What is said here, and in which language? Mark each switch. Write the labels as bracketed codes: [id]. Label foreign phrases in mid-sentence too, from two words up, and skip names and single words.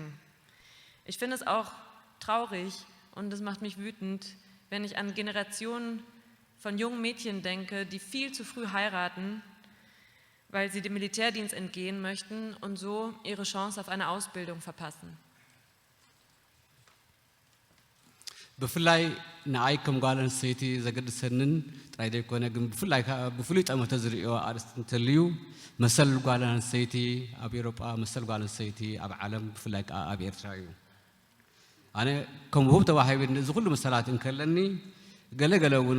[de] Ich finde es auch traurig und es macht mich wütend, wenn ich an Generationen von jungen Mädchen denke, die viel zu früh heiraten, weil sie dem Militärdienst entgehen möchten und so ihre Chance auf eine Ausbildung verpassen. [ti] ብፍላይ ንኣይ ከም ጓል ኣንስተይቲ ዘገድሰንን ጥራይ ዘይኮነ ግን ብፍሉይ ጠመቶ ዝሪኦ ኣርእስቲ እንተልዩ መሰል ጓል ኣንስተይቲ ኣብ ኤውሮጳ መሰል ጓል ኣንስተይቲ ኣብ ዓለም ብፍላይ ከዓ ኣብ ኤርትራ እዩ ኣነ ከም ውሁብ ተባሂቢ እዚ ኩሉ መሰላት እንከለኒ ገለገለ እውን